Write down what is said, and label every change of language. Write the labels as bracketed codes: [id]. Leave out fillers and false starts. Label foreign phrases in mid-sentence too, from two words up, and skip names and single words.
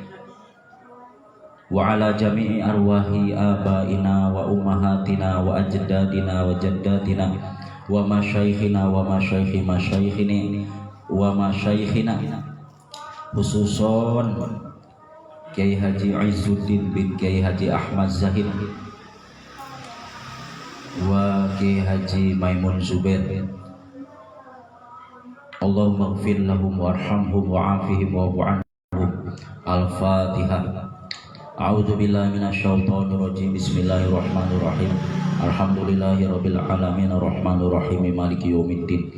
[ar] وعلى جميع أرواح آبائنا وأمهاتنا وأجدادنا وجداتنا ومشايخنا ومشايخ مشايخنا ومشايخنا خصوصا كياي حاجي عز الدين بن كياي حاجي أحمد زاهد وكياي حاجي ميمون زبير. اللهم اغفر لهم وارحمهم وعافهم واعف عنهم. Al-Fatihah. أعوذ بالله من الشيطان الرجيم بسم الله الرحمن الرحيم. الحمد لله رب العالمين الرحمن الرحيم مالك يوم الدين.